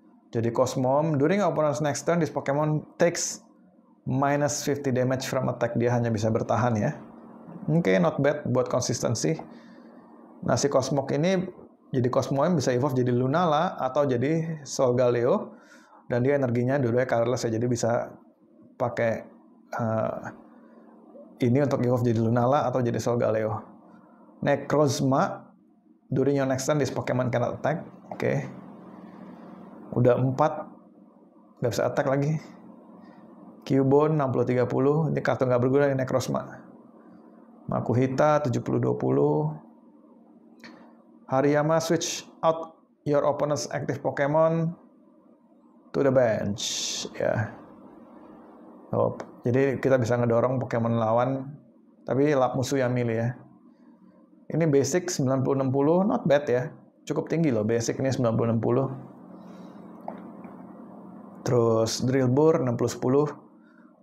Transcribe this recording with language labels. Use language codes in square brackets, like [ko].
[id] Jadi [en] Cosmom, during opponent's next turn, this Pokemon takes minus 50 damage from attack. [id] Dia hanya bisa bertahan ya. Oke, [en] not bad [id] buat konsistensi. Nah, si Cosmog ini jadi Cosmoem bisa evolve jadi Lunala atau jadi Solgaleo. Dan dia energinya dua-duanya colorless ya, jadi bisa pakai ini untuk evolve jadi Lunala atau jadi Solgaleo. [en] Necrozma, during your next turn, this Pokemon cannot attack. [id] Oke. Udah 4, nggak bisa attack lagi. Cubone 60-30, ini kartu nggak berguna, ini Necrozma. Makuhita 70-20. [en] Hariyama, switch out your opponent's active Pokemon to the bench ya. [id] Jadi kita bisa ngedorong Pokemon lawan, tapi musuh yang milih ya. Ini basic 90-60, [en] not bad [id] ya. Cukup tinggi loh basic ini 90-60. Terus Drillbur 60-10.